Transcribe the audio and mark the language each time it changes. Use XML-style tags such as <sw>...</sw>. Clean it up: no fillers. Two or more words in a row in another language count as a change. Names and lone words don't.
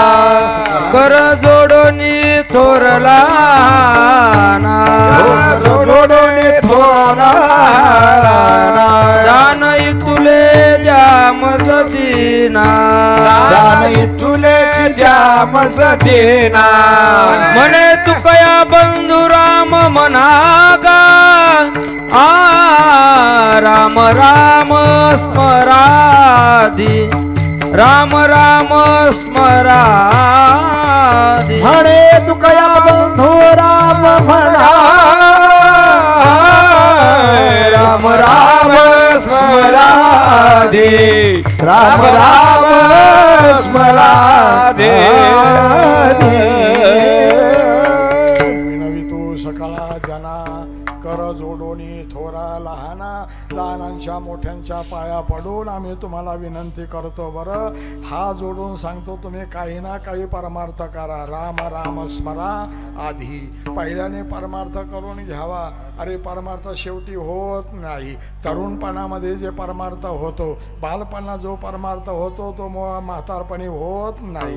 <mr>कर जोडोनी थोरला ना, जोडोनी थोरला ना. दान तुले द्या मज दीना, दान तुले द्या मज दीना. म्हणे तुकया बंधू राम म्हणागा, राम राम स्मराधी, राम राम स्मराधी. म्हणे तुकया बंधू राम म्हणा, राम राम स्मराधी, राम राम स्मराधी. विनवितो सकळा जना, कर जोडोनी थोरा लहाना. लहानांच्या मोठ्यांच्या पाया पडून आम्ही तुम्हाला विनंती करतो बरं. हा जोडून सांगतो, तुम्ही काही ना काही परमार्थ करा. राम राम स्मरा आधी, पहिल्याने परमार्थ करून घ्यावा. अरे परमार्थ शेवटी होत नाही. तरुणपणामध्ये जे परमार्थ होतो, बालपणा जो परमार्थ होतो तो म्हातारपणी होत नाही.</mr>